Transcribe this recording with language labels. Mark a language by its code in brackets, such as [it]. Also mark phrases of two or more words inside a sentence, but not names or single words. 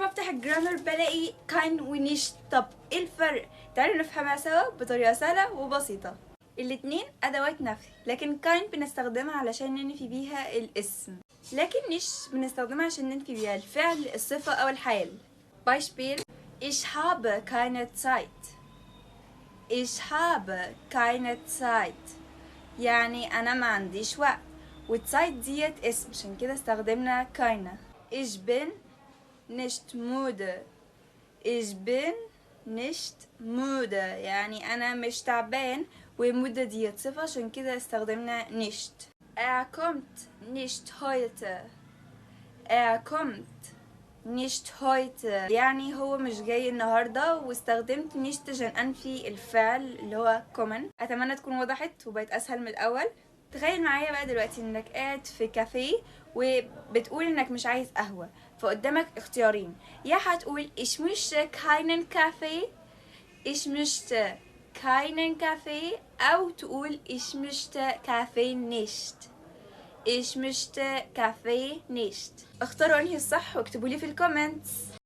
[ar] الجرامر بلاقي كاين ونيشت. طب ايه الفرق؟ تعالوا نفهمها سوا بطريقة سهلة وبسيطة. الاتنين ادوات نفي، لكن كاين بنستخدمها علشان ننفي بيها الاسم، لكن نيش بنستخدمها عشان ننفي بيها الفعل، الصفة او الحال. [de] Beispiel: Ich habe keine Zeit. Ich habe keine Zeit [ar] يعني انا ما عنديش وقت، والزايت ديت اسم عشان كده استخدمنا keine. [de] Ich bin nicht müde. Ich bin nicht müde [ar] يعني انا مش تعبان، ومودة ديت صفة عشان كده استخدمنا nicht. [de] kommt nicht heute. kommt nicht heute [ar] يعني هو مش جاي النهاردة، واستخدمت nicht عشان انفي الفعل اللي هو kommen. اتمنى تكون وضحت وبقت اسهل من الاول. تخيل معايا بقى دلوقتي انك قاعد في كافيه وبتقول انك مش عايز قهوة، فقدامك اختيارين: يا هتقول [de] ich möchte keinen Kaffee، ich möchte keinen Kaffee، [ar] او تقول [de] ich möchte Kaffee nicht، ich möchte Kaffee nicht. [ar] اختاروا انهي الصح واكتبوا لي في الكومنتس.